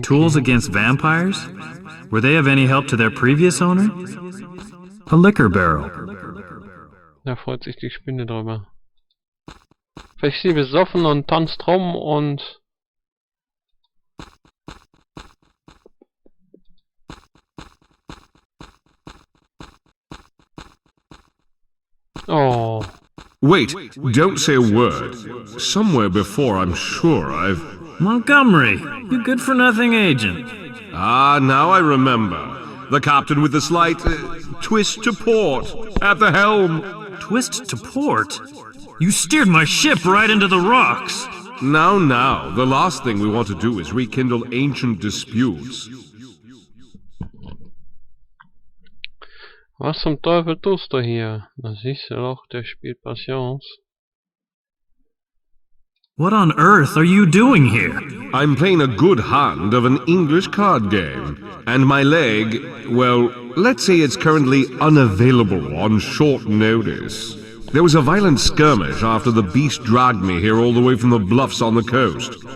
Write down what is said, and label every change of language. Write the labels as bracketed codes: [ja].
[en] Tools against vampires? Were they of any help to their previous owner? A liquor barrel. [de] Da freut sich die Spinne drüber. Vielleicht ist sie besoffen und tanzt rum und... Oh. [en] Wait, don't say a word. Somewhere before, I'm sure I've... Montgomery, you good-for-nothing agent. Ah, now I remember. The captain with the slight twist to port at the helm. Twist to port? You steered my ship right into the rocks. Now, the last thing we want to do is rekindle ancient disputes. [de] Was zum Teufel tust du hier? Das siehst du doch, der spielt Patience. [en] What on earth are you doing here? I'm playing a good hand of an English card game, and my leg, well, let's say it's currently unavailable on short notice. There was a violent skirmish after the beast dragged me here all the way from the bluffs on the coast.